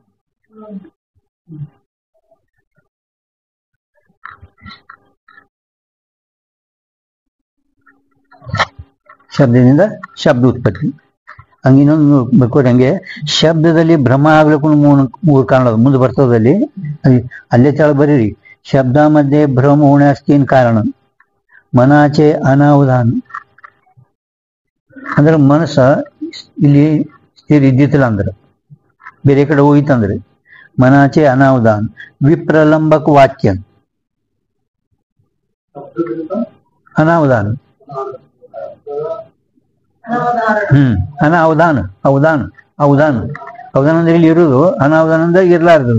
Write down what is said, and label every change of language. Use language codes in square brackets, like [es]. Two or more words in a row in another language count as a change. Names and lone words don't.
[kn] ಶಬ್ದದಿಂದ ಶಬ್ದ ಉತ್ಪತ್ತಿ ಹಂಗಿನ್ನೊಂದು ಬರ್ಕೋರಿ. ಹಂಗೆ ಶಬ್ದದಲ್ಲಿ ಭ್ರಮ ಆಗ್ಲಿಕ್ಕೂ 3 ಕಾರಣ ಮುಂದೆ ಬರ್ತದಲ್ಲಿ, ಅಲ್ಲೇ ತಳ ಬರೀರಿ. [mr] ಶಬ್ದ मध्ये भ्रम होण्यास 3 कारण. मनाचे अनावधान [kn] ಅಂದ್ರೆ ಮನಸ್ಸ ಇಲ್ಲಿ ಸ್ಥಿರ ಇದ್ದಿತ್ತಿಲ್ಲ ಅಂದ್ರೆ ಬೇರೆ ಕಡೆ ಹೋಗಿತ್ತಂದ್ರೆ [mr] मनाचे अनावधान. [kn] ವಿಪ್ರಲಂಬಕ ವಾಕ್ಯ ಅನಾವಧಾನ, ಅನಾವಧಾನ, ಅವಧಾನ, ಅವಧಾನ, ಅವಧಾನ ಅಂದ್ರೆ ಇಲ್ಲಿ ಇರುವುದು, ಅನಾವಧಾನ ಅಂದ್ರೆ ಇರ್ಲಾರ್ದು.